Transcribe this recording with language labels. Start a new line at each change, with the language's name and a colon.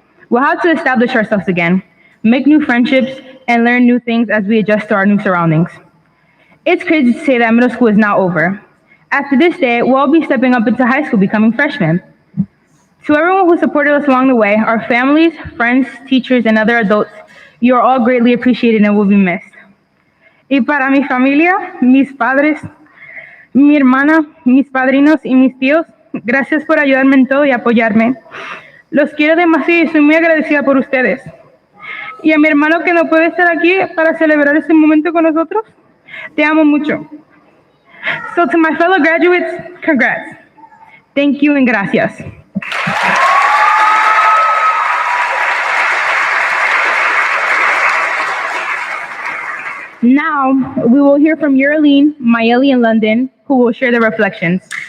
English: We'll have to establish ourselves again, make new friendships, and learn new things as we adjust to our new surroundings. It's crazy to say that middle school is now over. After this day, we'll all be stepping up into high school, becoming freshmen. To everyone who supported us along the way, our families, friends, teachers, and other adults, you are all greatly appreciated and will be missed.
Spanish: Y para mi familia, mis padres, mi hermana, mis padrinos y mis tíos, gracias por ayudarme en todo y apoyarme. Los quiero demasiado y estoy muy agradecida por ustedes. Y a mi hermano que no puede estar aquí para celebrar este momento con nosotros, te amo mucho.
English: So to my fellow graduates, congrats. Thank you and gracias. Now, we will hear from Yoleiny, Mayeli, and London, who will share their reflections.